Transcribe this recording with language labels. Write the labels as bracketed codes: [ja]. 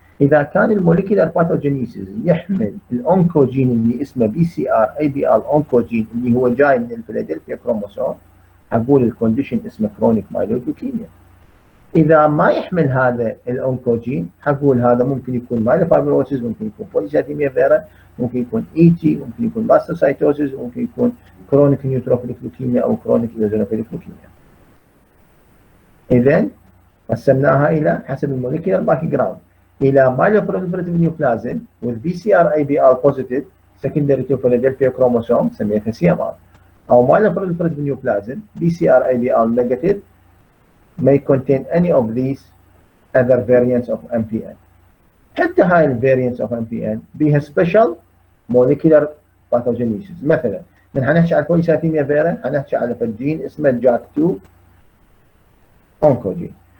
[ar] اذا كان الموليكولار باثوجينيسيس يحمل الاونكوجين اللي اسمه بي سي ار اي بي ال اونكوجين اللي هو جاي من الفيلادلفيا كروموسوم، اقول الكونديشن اسمه كرونيك مايلويد لوكيميا. اذا ما يحمل هذا الاونكوجين حقول هذا ممكن يكون مايلوفايبروسيس، ممكن يكون بوليسايثيميا فيرا، ممكن يكون اي تي، ممكن يكون ماستوسايتوسيس، ممكن يكون كرونيك نيوتروفيليك لوكيميا او كرونيك ايوزينوفيليك لوكيميا. اذا قسمناها الى حسب الموليكولار باك جراوند الى [en] myeloproliferative neoplasm with BCR-ABL positive secondary to Philadelphia chromosome [ar] سميتها [en] CMR، او myeloproliferative neoplasm BCR-ABL negative may contain any of these other variants of MPN. [ar] حتى هاي الفاريانتس اوف MPN بيها سبيشال [en] molecular pathogenesis. [ar] مثلا من حنحكي على البوليسايثيميا فيرا حنحكي على فجين اسمه جاك 2 اونكوجين.